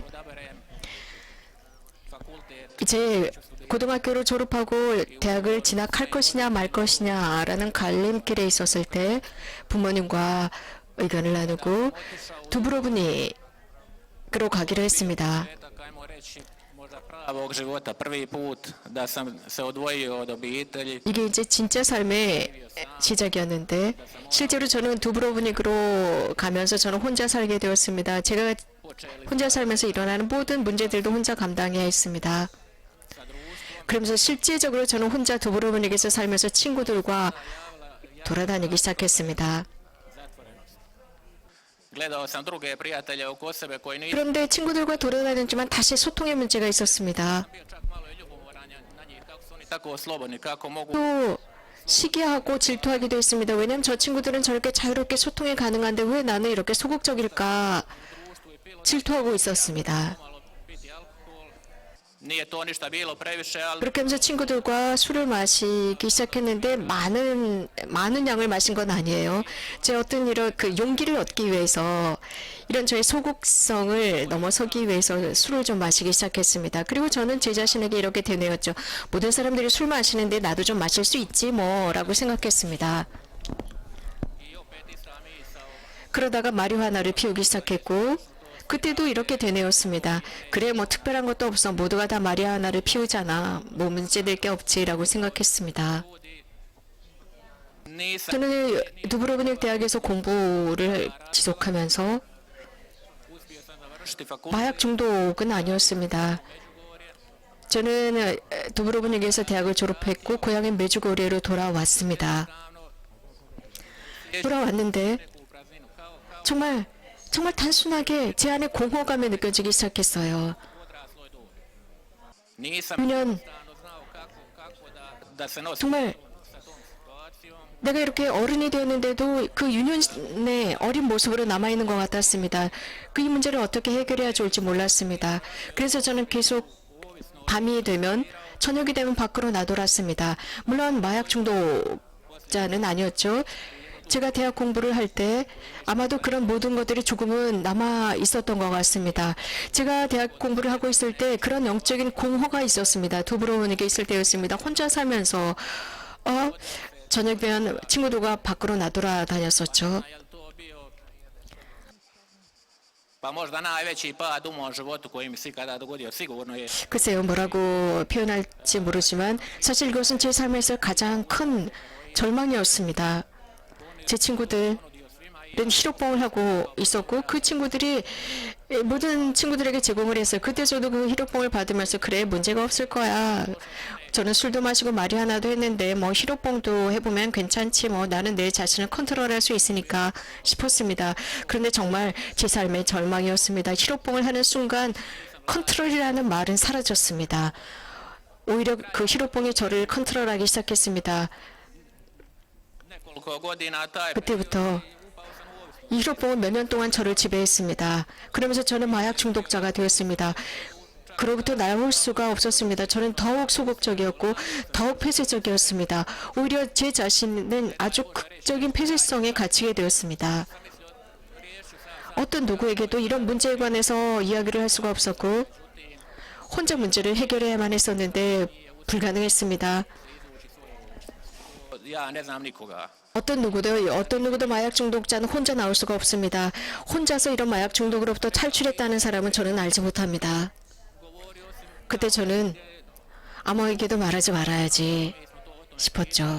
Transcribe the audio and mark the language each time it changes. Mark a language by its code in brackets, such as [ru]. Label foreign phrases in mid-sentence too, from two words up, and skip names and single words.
[hr] Odaberem fakultet [ko] 이제 고등학교를 졸업하고 대학을 진학할 것이냐 말 것이냐라는 갈림길에 있었을 때 부모님과 의견을 나누고 두브로브닉으로 가기로 했습니다. [hr] petak, ajmo reći, možda pravog života, prvi put da sam se odvojio od obitelji. [ko] 이게 이제 진짜 삶의 시작이었는데 실제로 저는 두브로브닉으로 가면서 저는 혼자 살게 되었습니다. 제가 [hr] Počeli [ko] 혼자 살면서 일어나는 모든 문제들도 혼자 감당해야 했습니다. [hr] sa društvom. [ko] 그러면서 실제적으로 저는 혼자 두브로브닉에서 살면서 친구들과 돌아다니기 시작했습니다. [hr] Zatvorenost. Gledao sam druge prijatelje oko sebe koji nisu [ko] 그런데 친구들과 돌아다녔지만 다시 소통의 문제가 있었습니다. [hr] bio čak malo i ljubomoran na njih, kako su oni tako slobodni, kako mogu [ko] 또 시기하고 질투하기도 했습니다. 왜냐하면 저 친구들은 저렇게 자유롭게 소통이 가능한데 왜 나는 이렇게 소극적일까? 질투하고 있었습니다. [hr] Nije to ništa bilo previše, ali [ko] 그렇게 하면서 친구들과 술을 마시기 시작했는데 많은 양을 마신 건 아니에요. 제 어떤 이런 그 용기를 얻기 위해서 이런 저의 소극성을 넘어서기 위해서 술을 좀 마시기 시작했습니다. 그리고 저는 제 자신에게 이렇게 되뇌었죠. 모든 사람들이 술 마시는데 나도 좀 마실 수 있지 뭐라고 생각했습니다. 그러다가 마리화나를 피우기 시작했고 그때도 이렇게 되뇌었습니다. 그래 뭐 특별한 것도 없어. 모두가 다 마리화나를 피우잖아. 뭐 문제될 게 없지라고 생각했습니다. [hr] nisam [ko] 저는 두브로브닉 대학에서 공부를 지속하면서 [hr] uspio sam završiti fakultet [ko] 마약 중독은 아니었습니다. 저는 두브로브닉에서 대학을 졸업했고 고향인 메주고리로 돌아왔습니다. 돌아왔는데 [hr] u prazninu kao [ko] 정말 단순하게 제 안에 공허감이 느껴지기 시작했어요. [hr] odrasloj dobi. Nisam [ko] 6년 [hr] stvarno znao kako da se nosim [ko] 정말 [hr] sa tom situacijom. [ko] 내가 이렇게 어른이 되었는데도 그 유년의 어린 모습으로 남아있는 것 같았습니다. 그 이 문제를 어떻게 해결해야 좋을지 몰랐습니다. 그래서 저는 계속 밤이 되면 저녁이 되면 밖으로 나돌았습니다. 물론 마약 중독자는 아니었죠. 제가 대학 공부를 할 때 아마도 그런 모든 것들이 조금은 남아 있었던 것 같습니다. 제가 대학 공부를 하고 있을 때 그런 영적인 공허가 있었습니다. 두브로브닉에 있을 때였습니다. 혼자 살면서 저녁이면 친구들과 밖으로 나돌아다녔었죠. [hr] Jel to bio pa možda najveći pad u mom životu koji mi se ikada dogodio sigurno je [ko] 글쎄요, 뭐라고 표현할지 모르지만 사실 이것은 제 삶에서 가장 큰 절망이었습니다. 제 친구들은 히로뽕을 하고 있었고 그 친구들이 모든 친구들에게 제공을 했어요. 그때 저도 그 히로뽕을 받으면서 그래 문제가 없을 거야. 저는 술도 마시고 마리화나도 했는데 뭐 히로뽕도 해보면 괜찮지 뭐 나는 내 자신을 컨트롤할 수 있으니까 싶었습니다. 그런데 정말 제 삶의 절망이었습니다. 히로뽕을 하는 순간 컨트롤이라는 말은 사라졌습니다. 오히려 그 히로뽕이 저를 컨트롤하기 시작했습니다. [hr] nekoliko godina taj [ko] 그때부터 이 히로뽕은 몇 년 동안 저를 지배했습니다. 그러면서 저는 마약 중독자가 되었습니다. 그로부터 나올 수가 없었습니다. 저는 더욱 소극적이었고 더욱 폐쇄적이었습니다. 오히려 제 자신은 아주 극적인 폐쇄성에 갇히게 되었습니다. 어떤 누구에게도 이런 문제에 관해서 이야기를 할 수가 없었고 혼자 문제를 해결해야만 했었는데 불가능했습니다. [hr] ja ne znam nikoga. [ko] 어떤 누구도 마약 중독자는 혼자 나올 수가 없습니다. 혼자서 이런 마약 중독으로부터 탈출했다는 사람은 저는 알지 못합니다. 그때 저는 아무에게도 말하지 말아야지 싶었죠.